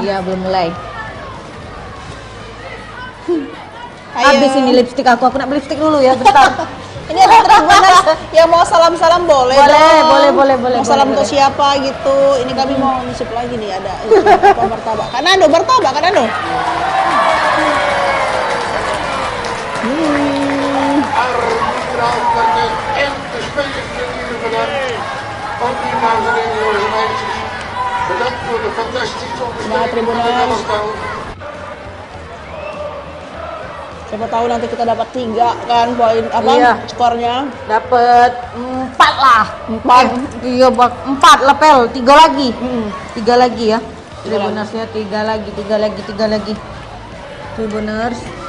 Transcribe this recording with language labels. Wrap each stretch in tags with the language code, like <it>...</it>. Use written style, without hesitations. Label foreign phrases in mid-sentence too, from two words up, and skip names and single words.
<id>Iya, belum mulai. Ayo. Habis ini lipstik aku nak beli lipstik dulu ya bentar. Ini ada Tribuners yang mau salam-salam boleh dong. Boleh. Mau salam boleh. untuk siapa gitu. Ini kami mau nyusup lagi nih ada apa martabak. Kanado, martabak Kanado.</id> <nl>Arbitrouwkwartet en de spelers natuurlijk bedankt. Ook die dames en heren, jongens en meisjes. Bedankt voor de fantastische ondersteuning van het elftal.</nl> <id>Siapa tahu nanti kita dapat 3 kan poin apa Iya. skornya. Dapat 4 lah. 4. Iya, 4 lah Pel. 3 lagi. 3 lagi ya. Tiga Tribuners ya, 3 lagi. Tribuners.</id>